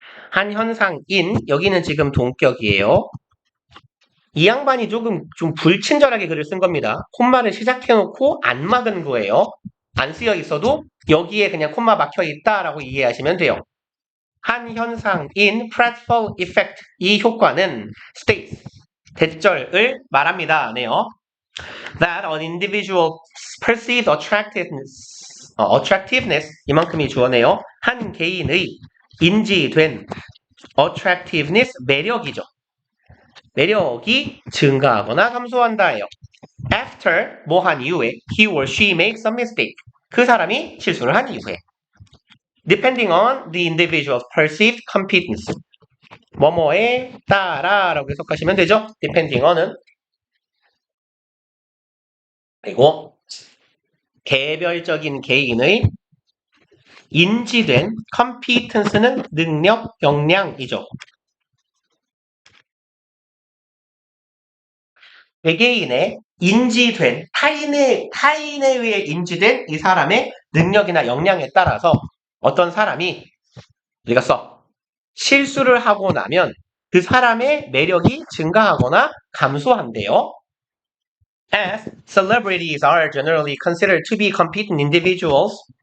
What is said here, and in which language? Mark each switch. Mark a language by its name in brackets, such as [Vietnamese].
[Korean] 한 현상인, 여기는 지금 동격이에요. 이 양반이 좀 불친절하게 글을 쓴 겁니다. 콤마를 시작해놓고 안 막은 거예요. 안 쓰여 있어도 여기에 그냥 콤마 막혀 있다라고 이해하시면 돼요. 한 현상인 Pratfall effect, 이 효과는 states, 대절을 말합니다. 네요. [English] That an individual perceived attractiveness, [Korean] 이만큼이 주어네요. 한 개인의 인지된 attractiveness, 매력이죠. 매력이 증가하거나 감소한다예요. [English] After, [Korean] 한 이후에 [English] he or she makes a mistake. [Korean] 그 사람이 실수를 한 이후에. [English] Depending on the individual's perceived competence. [Korean] 뭐뭐에 따라라고 해석하시면 되죠. [English] Depending on [Korean] 은 그리고 개별적인 개인의 인지된 competence는 능력, 역량이죠. 외계인의 인지된 타인에 의해 인지된 이 사람의 능력이나 역량에 따라서 어떤 사람이 우리가 실수를 하고 나면 그 사람의 매력이 증가하거나 감소한대요. [English] As celebrities are generally considered to be competent individuals.